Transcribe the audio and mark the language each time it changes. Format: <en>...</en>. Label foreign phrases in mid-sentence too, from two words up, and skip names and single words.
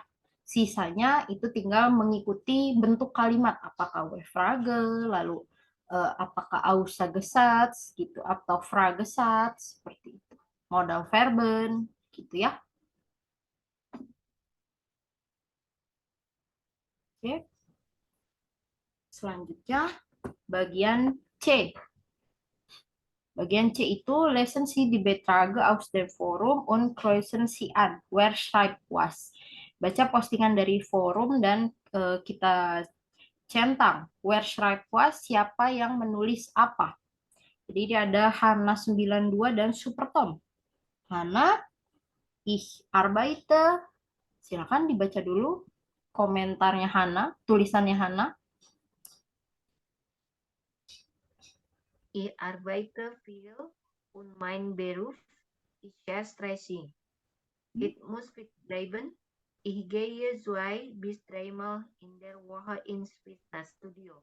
<id>Sisanya itu tinggal mengikuti bentuk kalimat, apakah</id> <de>we Frage,</de> <id>lalu apakah Aussagesatz gitu atau Fragesatz seperti itu.</id> <de>Modal verben</de> <id>gitu ya. Oke. Selanjutnya bagian C. Bagian C itu</id> <de>lesen Sie die Beiträge aus dem Forum und kreuzen Sie an, wer schreibt was.</de> <id>Baca postingan dari forum dan kita centang,</id> <de>wer schreibt was,</de> <id>siapa yang menulis apa. Jadi dia ada Hana 92 dan Supertom.</id> <de>Hana, ich arbeite,</de> <id>silakan dibaca dulu komentarnya Hana, tulisannya Hana.</id> <de>Ich arbeite viel und mein Beruf ist sehr stressig. Ich muss fit bleiben. Ich gehe 2 bis 3 Mal in der Woche ins Fitnessstudio.</de>